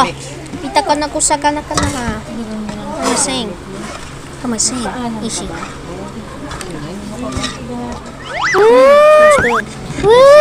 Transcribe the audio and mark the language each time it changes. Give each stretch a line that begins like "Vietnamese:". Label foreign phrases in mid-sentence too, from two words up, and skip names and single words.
English: Pita ka na kusaka na ka na ha. Come on, sing. Come on, sing. Ishi. That's good. Woo!